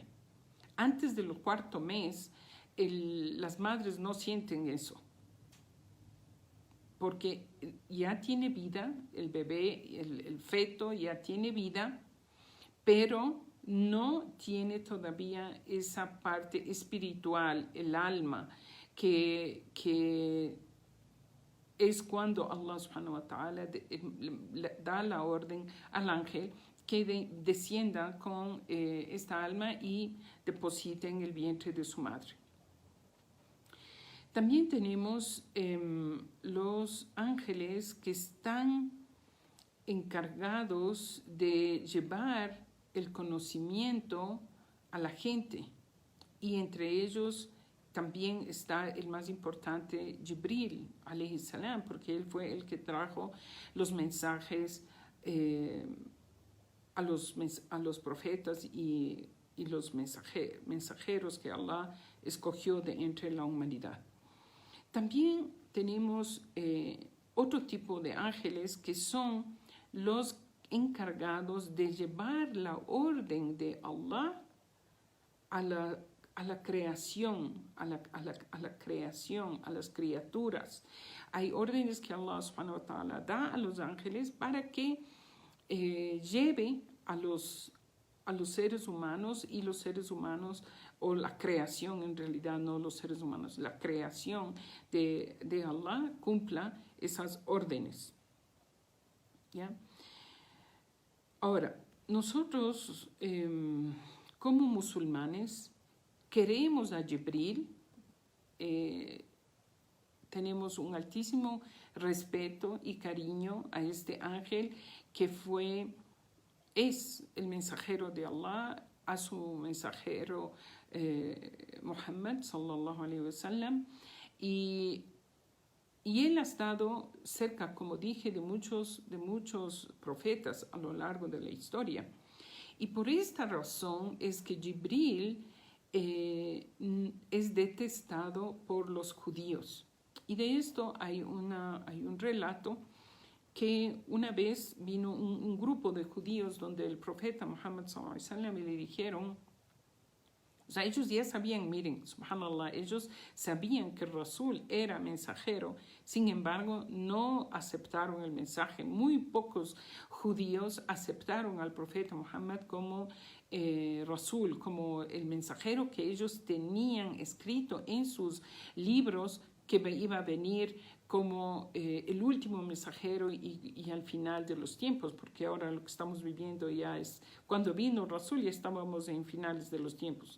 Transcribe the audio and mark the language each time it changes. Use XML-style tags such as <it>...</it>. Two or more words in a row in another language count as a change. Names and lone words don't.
<es>Antes del 4º mes, las madres no sienten eso, porque ya tiene vida, el bebé, el feto ya tiene vida, pero no tiene todavía esa parte espiritual, el alma, que es cuando Allah</es> <ar>سبحانه وتعالى</ar> <es>da la orden al ángel que descienda con esta alma y deposite en el vientre de su madre. También tenemos los ángeles que están encargados de llevar el conocimiento a la gente, y entre ellos también está el más importante, Jibril,</es> <ar>عليه السلام,</ar> <es>porque él fue el que trajo los mensajes a los profetas y los mensajeros que Allah escogió de entre la humanidad. También tenemos otro tipo de ángeles que son los encargados de llevar la orden de Allah a la creación, a la creación, a las criaturas. Hay órdenes que Allah</es> <ar>سبحانه وتعالى</ar> <es>da a los ángeles para que lleve a los seres humanos, y los seres humanos, o la creación en realidad, no los seres humanos, la creación de Allah cumpla esas órdenes. ¿Ya? Ahora, nosotros como musulmanes queremos a Jibril, tenemos un altísimo respeto y cariño a este ángel que es el mensajero de Allah, a su mensajero Muhammad</es> <ar>صلى الله عليه وسلم,</ar> <es>y Y él ha estado cerca, como dije, de muchos profetas a lo largo de la historia. Y por esta razón es que Jibril es detestado por los judíos. Y de esto hay un relato que una vez vino un grupo de judíos donde el profeta Muhammad</es> <ar>صلى الله عليه وسلم</ar> <es>le dijeron, o sea, ellos ya sabían, miren, subhanallah, ellos sabían que Rasul era mensajero, sin embargo, no aceptaron el mensaje. Muy pocos judíos aceptaron al profeta Muhammad como Rasul, como el mensajero que ellos tenían escrito en sus libros que iba a venir como el último mensajero y al final de los tiempos, porque ahora lo que estamos viviendo ya es, cuando vino Rasul ya estábamos en finales de los tiempos.</es>